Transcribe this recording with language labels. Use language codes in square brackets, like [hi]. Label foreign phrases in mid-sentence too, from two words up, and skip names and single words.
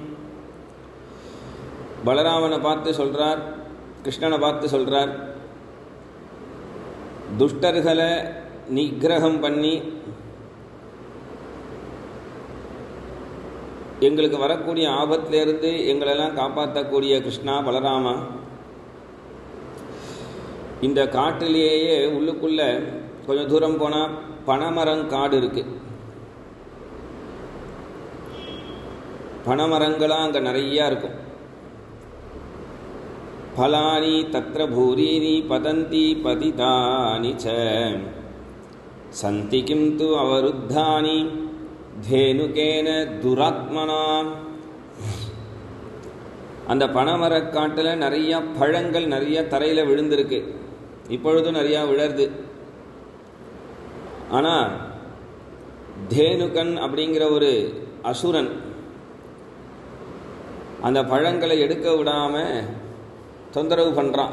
[ta] பலராமனை பார்த்து சொல்கிறார், கிருஷ்ணனை பார்த்து சொல்கிறார், துஷ்டர்களை நிகிரகம் பண்ணி எங்களுக்கு வரக்கூடிய ஆபத்திலிருந்து எங்களெல்லாம் காப்பாற்றக்கூடிய கிருஷ்ணா பலராமா, இந்த காட்டிலேயே உள்ளுக்குள்ளே கொஞ்சம் தூரம் போனால் பனைமரங்காடு இருக்குது. பனைமரங்களாக அங்கே நிறையா இருக்கும். [sa] फलानि तत्र भूरीनि पतन्ति पतितानि च सन्ति किं तु अवरुद्धानि धेनुकेन दुरात्मना. [ta] அந்த பனைமரக்காட்டில் நிறையா பழங்கள் நிறைய தரையில் விழுந்திருக்கு. இப்பொழுதும் நிறையா விழருது. ஆனால் தேனுகன் அப்படிங்கிற ஒரு அசுரன் அந்த பழங்களை எடுக்க விடாமல் தொந்தரவு பண்ணுறான்.